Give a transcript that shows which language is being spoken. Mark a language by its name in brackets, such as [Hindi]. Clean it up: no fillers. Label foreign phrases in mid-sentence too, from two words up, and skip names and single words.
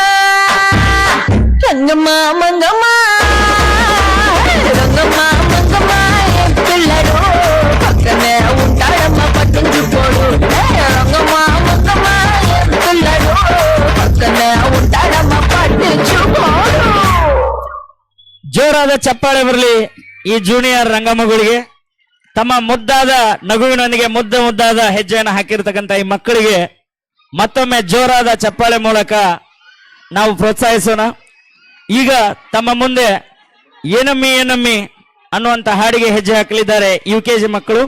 [Telugu] రంగమ్మ మంగమ్మ రంగమ్మ మంగమ్మ ఏ పిల్లడు పక్కనే ఉంటాడమ్మ పట్టించుకోడు రంగమ్మ మంగమ్మ ఏ పిల్లడు పక్కనే ఉంటాడమ్మ పట్టించుకోడు [Kannada] ಜೋರಾದ ಚಪ್ಪಾಳೆ ಬರಲಿ ಈ ಜೂನಿಯರ್ ರಂಗಮ್ಮಗಳಿಗೆ. ತಮ್ಮ ಮುದ್ದಾದ ನಗುವಿನೊಂದಿಗೆ ಮುದ್ದಾದ ಹೆಜ್ಜೆಯನ್ನು ಹಾಕಿರ್ತಕ್ಕಂಥ ಈ ಮಕ್ಕಳಿಗೆ ಮತ್ತೊಮ್ಮೆ ಜೋರಾದ ಚಪ್ಪಾಳೆ ಮೂಲಕ ನಾವು ಪ್ರೋತ್ಸಾಹಿಸೋಣ. ಈಗ ತಮ್ಮ ಮುಂದೆ ಏನಮ್ಮಿ ಏನಮ್ಮಿ ಅನ್ನುವಂಥ ಹಾಡಿಗೆ ಹೆಜ್ಜೆ ಹಾಕಲಿದ್ದಾರೆ UKG ಮಕ್ಕಳು.